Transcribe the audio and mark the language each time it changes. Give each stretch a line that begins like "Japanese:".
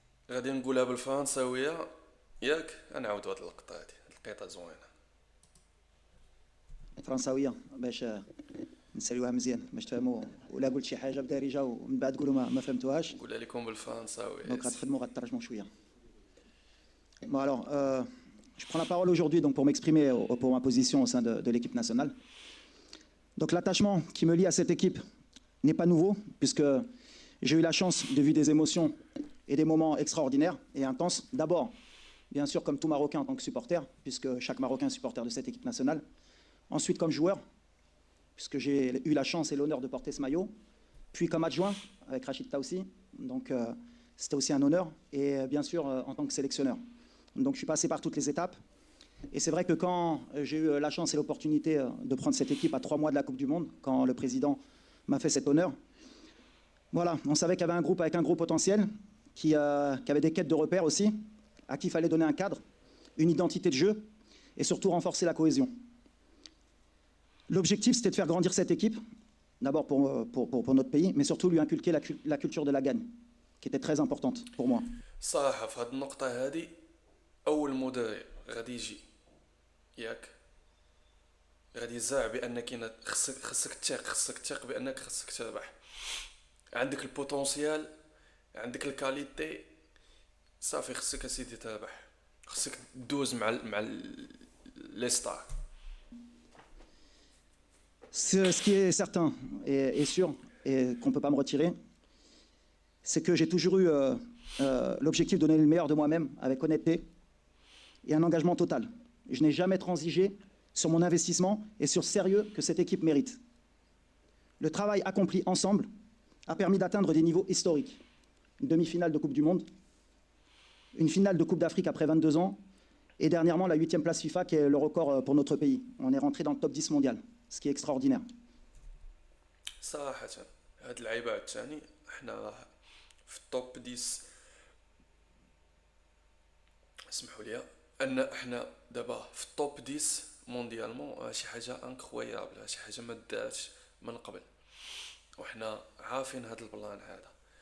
Arabic: غادي نقولها بالفرنساوية ياك. نعاودو هاد اللقطة هادي، اللقيطة زوينة. فرنساوية باش نساليوها مزيان باش تفهموا، ولا قلت شي حاجة بدارجة ومن بعد تقولوا ما فهمتوهاش. نقولها لكم بالفرنساوية. دونك غتخدموا غترجموا شوية.
French: Bon alors, je prends la parole aujourd'hui donc pour m'exprimer pour ma position au sein de l'équipe nationale. Donc l'attachement qui me lie à cette équipe n'est pas nouveau, puisque j'ai eu la chance de vivre des émotions et des moments extraordinaires et intenses. D'abord, bien sûr, comme tout Marocain en tant que supporter, puisque chaque Marocain est supporter de cette équipe nationale. Ensuite, comme joueur, puisque j'ai eu la chance et l'honneur de porter ce maillot. Puis comme adjoint avec Rachid Taoussi, donc c'était aussi un honneur. Et bien sûr, en tant que sélectionneur. Donc je suis passé par toutes les étapes. Et c'est vrai que quand j'ai eu la chance et l'opportunité de prendre cette équipe à 3 mois de la Coupe du Monde, quand le président m'a fait cet honneur, voilà, on savait qu'il y avait un groupe avec un gros potentiel, qui avait des quêtes de repères aussi, à qui il fallait donner un cadre, une identité de jeu, et surtout renforcer la cohésion. L'objectif, c'était de faire grandir cette équipe, d'abord pour notre pays, mais surtout lui inculquer la culture de la gagne, qui était très importante pour moi.
Arabic: صراحة في هاد النقطة هادي اول مدرب غادي يجي ياك غادي يزرع بان كاين خصك تثق بانك خصك تربح. عندك البوتونسيال، عندك الكاليتي، صافي خصك اسيدي تربح، خصك دوز مع لي ستار.
French: Ce qui est certain et sûr, et qu'on ne peut pas me retirer, c'est que j'ai toujours eu l'objectif de donner le meilleur de moi-même avec honnêteté et un engagement total. Je n'ai jamais transigé sur mon investissement et sur le sérieux que cette équipe mérite. Le travail accompli ensemble a permis d'atteindre des niveaux historiques. Une demi-finale de Coupe du Monde, une finale de Coupe d'Afrique après 22 ans, et dernièrement la 8e place FIFA qui est le record pour notre pays. On est rentré dans le top 10 mondial, ce qui est extraordinaire.
Arabic: صراحة هاد اللعيبة الثاني احنا في التوب 10. اسمحوا لي ان احنا دابا في التوب 10 مونديالمون، شي حاجة انكرويابل، شي حاجة ما دارتش من قبل، وحنا عارفين هاد البلان هذا.